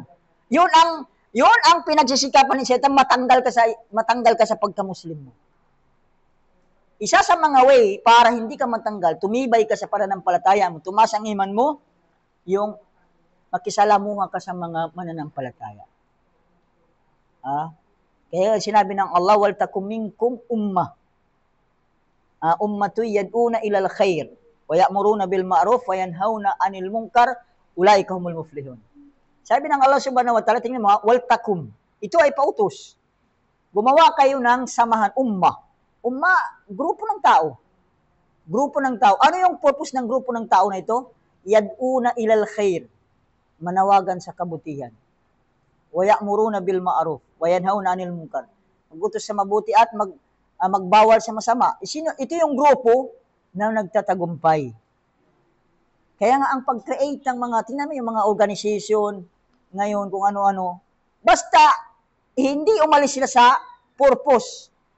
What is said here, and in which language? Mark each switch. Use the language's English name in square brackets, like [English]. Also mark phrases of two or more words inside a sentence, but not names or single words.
[Filipino] Yun ang pinagsisikapan ni Satan, matanggal ka sa pagka-Muslim mo. Isa sa mga way para hindi ka matanggal, tumibay ka sa pananampalataya mo, tumaas ang iman mo, yung makisalamuha ka sa mga mananampalataya. Kaya sinabi ng Allah, [Arabic] ولتكن منكم أمة. أمة يدعون إلى الخير، ويأمرون بالمعروف، وينهون عن المنكر، أولئك هم المفلحون. [Filipino] Sabi ng Allah [Arabic] سبحانه وتعالى, [Filipino] tingnan mo, [Arabic] ولتكن. [Filipino] Ito ay pautos. Gumawa kayo ng samahan, ummah. Grupo ng tao. Grupo ng tao. Ano yung purpose ng grupo ng tao na ito? [Arabic] يدعون إلى الخير. [Filipino] Manawagan sa kabutihan. [Arabic] ويأمرون بالمعروف، وينهون عن المنكر. [Filipino] Magutos sa mabuti at magbawal sa masama. Ito yung grupo na nagtatagumpay. Kaya nga ang pag-create ng mga, tingnan mo yung mga organization ngayon, kung ano-ano, basta hindi umalis sila sa purpose.